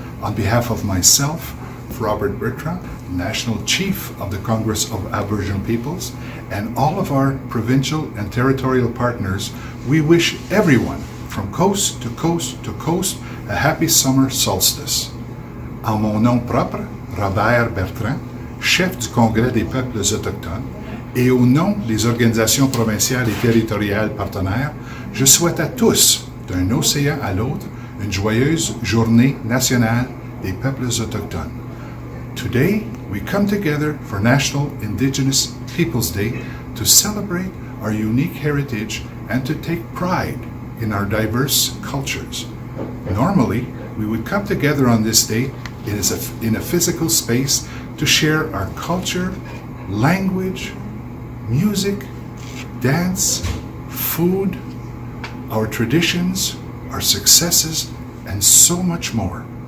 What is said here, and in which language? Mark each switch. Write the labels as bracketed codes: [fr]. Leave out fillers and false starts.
[en] On behalf of myself, Robert Bertrand, National Chief of the Congress of Aboriginal Peoples, and all of our provincial and territorial partners, we wish everyone from coast to coast to coast a happy summer solstice. [fr] En mon nom propre, Robert Bertrand, chef du Congrès des peuples autochtones, et au nom des organisations provinciales et territoriales partenaires, je souhaite à tous, d'un océan à l'autre, une joyeuse journée nationale des peuples autochtones. [en] Today, we come together for National Indigenous Peoples Day to celebrate our unique heritage and to take pride in our diverse cultures. Normally, we would come together on this day in a physical space to share our culture, language, music, dance, food, our traditions, our successes, and so much more.